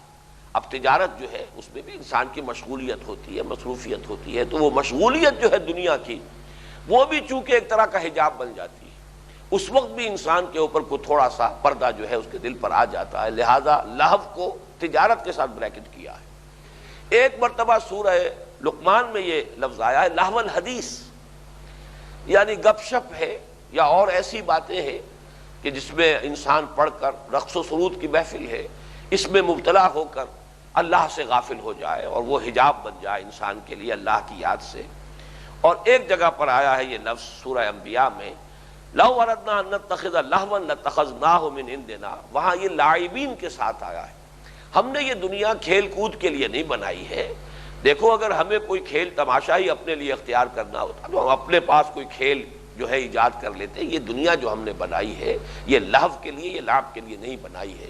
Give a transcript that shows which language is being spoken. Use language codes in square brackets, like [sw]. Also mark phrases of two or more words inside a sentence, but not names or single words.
[ur] اب تجارت جو ہے اس میں بھی انسان کی مشغولیت ہوتی ہے، مصروفیت ہوتی ہے، تو وہ مشغولیت جو ہے دنیا کی وہ بھی چونکہ ایک طرح کا حجاب بن جاتی ہے، اس وقت بھی انسان کے اوپر کوئی تھوڑا سا پردہ جو ہے اس کے دل پر آ جاتا ہے. لہذا لہو کو تجارت کے ساتھ بریکٹ کیا ہے. ایک مرتبہ سورہ لقمان میں یہ لفظ آیا ہے [ar] لہو الحدیث، [ur] یعنی گپ شپ ہے یا اور ایسی باتیں ہیں کہ جس میں انسان پڑھ کر رقص و سرود کی محفل ہے، اس میں مبتلا ہو کر اللہ سے غافل ہو جائے اور وہ حجاب بن جائے انسان کے لیے اللہ کی یاد سے. اور ایک جگہ پر آیا ہے یہ لفظ سورہ انبیاء میں [ar] لو اردنا ان نتخذ لہوا لاتخذناہ من عندنا، [ur] وہاں یہ لاعبین کے ساتھ آیا ہے. ہم نے یہ دنیا کھیل کود کے لیے نہیں بنائی ہے. دیکھو اگر ہمیں کوئی کھیل تماشا ہی اپنے لیے اختیار کرنا ہوتا تو ہم اپنے پاس کوئی کھیل جو ہے ایجاد کر لیتے. یہ دنیا جو ہم نے بنائی ہے یہ لہو کے لیے، یہ لعب کے لیے نہیں بنائی ہے.